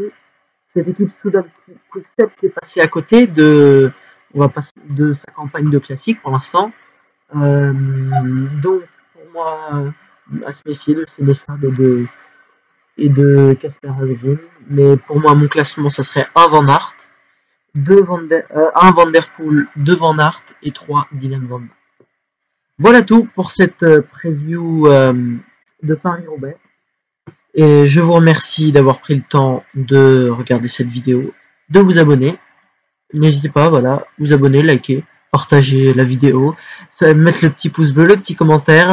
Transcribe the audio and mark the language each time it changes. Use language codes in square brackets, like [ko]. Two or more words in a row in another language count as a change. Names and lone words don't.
[fr] Cette équipe Soudal Quickstep qui est passée à côté de sa campagne de classique pour l'instant. Donc pour moi à se méfier de Sénéchal et de Casper Asgreen. Mais pour moi mon classement ça serait un Van Aert, un Van der Poel, 2 Van Aert et 3 Dylan van Baarle. Voilà tout pour cette preview de Paris-Roubaix. Et je vous remercie d'avoir pris le temps de regarder cette vidéo, de vous abonner. N'hésitez pas, vous abonner, liker, partager la vidéo, mettre le petit pouce bleu, le petit commentaire.